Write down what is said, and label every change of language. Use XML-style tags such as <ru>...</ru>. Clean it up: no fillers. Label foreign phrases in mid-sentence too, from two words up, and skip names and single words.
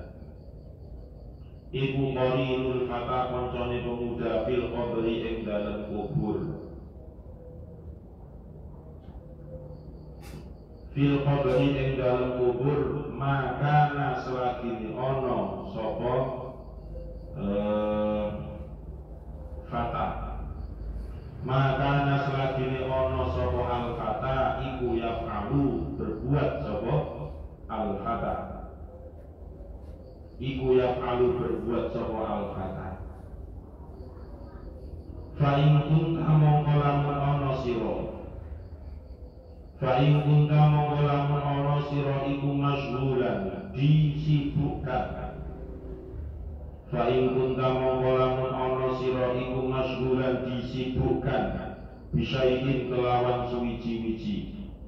<jv>Iku</jv> <ar>قرين الفتى</ar> <jv>koncone pemuda</jv> <ar>في القبر</ar> <jv>ing dalem kubur.</jv> <ar>في القبر</ar> <jv>ing dalem kubur maka selagi ono sapa fata.</jv> <id>Maka selagi</id> <jv>ono sapa</jv> <ar>الفتى</ar> <jv>iku yaf'alu berbuat sapa</jv> <ar>الفتى.</ar> <jv>Iku yaf'alu berbuat sapa</jv> <ar>الفتى. فإن كنت</ar> <jv>mongko lamun ono sira.</jv> <ar>فإن كنت</ar> <jv>mongko lamun ono sira iku masyghulan disibukkan.</jv> <ar>فإن كنت</ar> <jv>mongko lamun ana sira iku masyghulan disibukkan bisaidin kelawan suwiji-wiji.</jv>